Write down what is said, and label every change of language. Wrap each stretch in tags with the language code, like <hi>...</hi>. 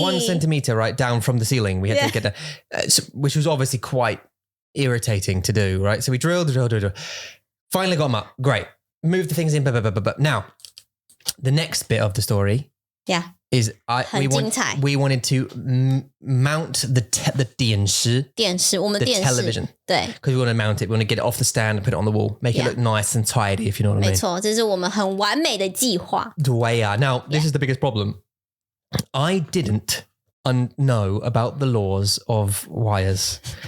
<en>1 centimeter, right, down from the ceiling. We had to get that, which was obviously quite irritating to do, right? So we drilled. Finally got them up. Great. Moved the things in. Now, the next bit of the story is we wanted to mount the 电视, the television.</en> <zh>对.</zh> <en>Because we want to mount it. We want to get it off the stand and put it on the wall. Make it look nice and tidy, if you know what I mean.</en> <zh>没错，这是我们很完美的计划。</zh> <en>Now, this is the biggest problem. I didn't know about the laws of wires.</en>